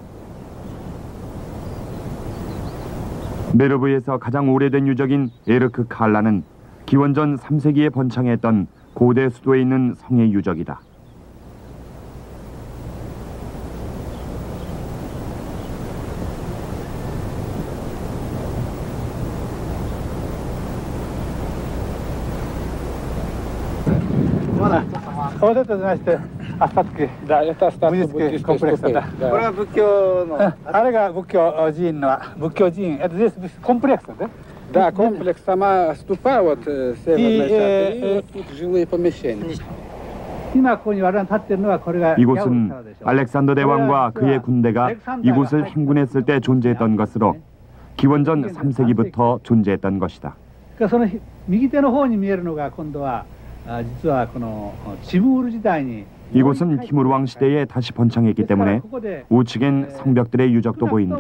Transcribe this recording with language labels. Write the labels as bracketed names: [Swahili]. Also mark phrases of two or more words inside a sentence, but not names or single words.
[Korean] 메르브에서 가장 오래된 유적인 에르크 칼라는 기원전 3세기에 번창했던 고대 수도에 있는 성의 유적이다. [Russian] Вот это, значит, остатки. Да, это остатки буддийских комплексов, да. Это здесь комплекс, да? Да, комплекс, сама ступа, вот северная часть, и вот тут жилые помещения. [Korean] 이곳은 알렉산더 대왕과 그의 군대가 이곳을 행군했을 때 존재했던 것으로 기원전 3세기부터 존재했던 것이다. 이곳은 티무르 왕 시대에 다시 번창했기 때문에 우측엔 성벽들의 유적도 보인다.